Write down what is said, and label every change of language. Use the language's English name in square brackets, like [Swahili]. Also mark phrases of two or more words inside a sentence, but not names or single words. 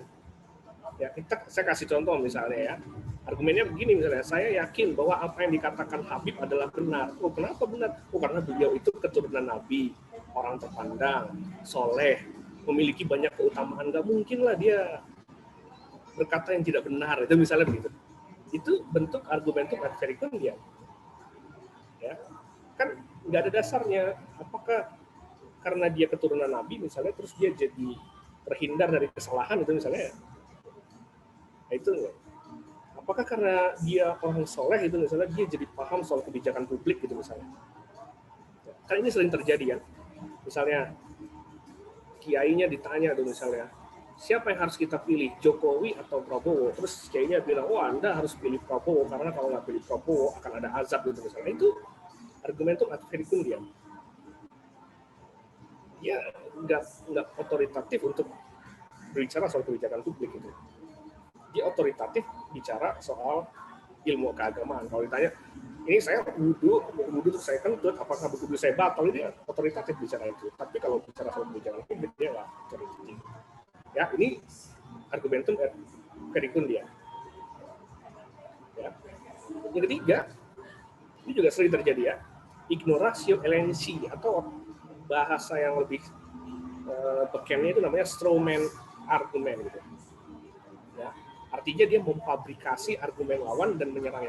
[Indonesian] Ya, saya kasih contoh misalnya ya. Argumennya begini misalnya, saya yakin bahwa apa yang dikatakan Habib adalah benar. Oh, kenapa benar? Oh, karena beliau itu keturunan Nabi, orang terpandang, soleh, memiliki banyak keutamaan. Nggak mungkin lah dia berkata yang tidak benar. Itu misalnya begitu. Itu bentuk [Latin] argumentum ad verecundiam. [Indonesian] Ya, kan nggak ada dasarnya. Apakah karena dia keturunan Nabi misalnya, terus dia jadi terhindar dari kesalahan itu misalnya? Nah, itu apakah karena dia orang soleh itu misalnya dia jadi paham soal kebijakan publik gitu misalnya? Kan ini sering terjadi ya. Misalnya kiainya ditanya tuh misalnya, siapa yang harus kita pilih, Jokowi atau Prabowo? Terus kiainya bilang, oh Anda harus pilih Prabowo karena kalau nggak pilih Prabowo akan ada azab gitu misalnya. [Latin] Itu argumentum ad verecundiam. [Indonesian] Ya nggak otoritatif untuk berbicara soal kebijakan publik itu. Dia otoritatif bicara soal ilmu keagamaan. Kalau ditanya, ini saya wudhu terus saya kentut, apakah wudhu saya batal? Ini otoritatif bicara itu. Tapi kalau bicara soal kebijakan publik, dia nggak otoritatif. [Latin] Ya, ini argumentum ad verecundiam. [Indonesian] Ya. Yang ketiga, ini juga sering terjadi ya, [Latin] ignoratio elenchi, [Indonesian] atau bahasa yang lebih bekennya itu namanya strawman argumen gitu. Ya. Artinya dia memfabrikasi argumen lawan dan menyerangnya.